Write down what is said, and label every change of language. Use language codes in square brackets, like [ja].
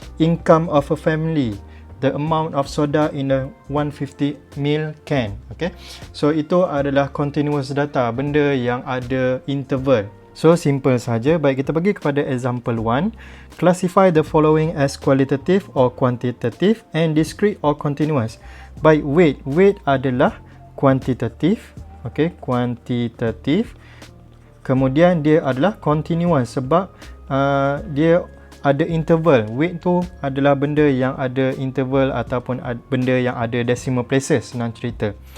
[en] Income of a family, the amount of soda in a 150 ml can. [ms] Okay, so itu adalah continuous data, benda yang ada interval. So simple saja. Baik, kita pergi kepada example 1. [en] Classify the following as qualitative or quantitative and discrete or continuous. [ms] Baik, weight adalah quantitative. Okay, quantitative. Kemudian dia adalah continuous sebab dia ada interval. Weight tu adalah benda yang ada interval ataupun benda yang ada decimal places, senang cerita.